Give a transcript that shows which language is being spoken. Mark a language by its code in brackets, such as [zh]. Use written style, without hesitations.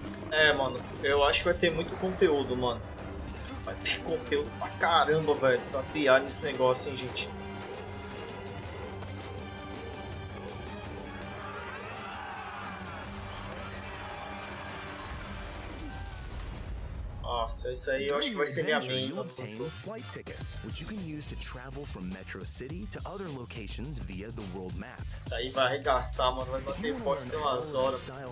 [pt] É, mano, eu acho que vai ter muito conteúdo, mano. Vai ter conteúdo pra caramba, velho, pra criar nesse negócio, hein, gente. Nossa, isso aí eu acho que vai ser minha meta. [en] Flight tickets, which you can use to travel from Metro City to other locations via the world map. [pt] Isso aí vai arregaçar, mano, vai bater forte até umas horas.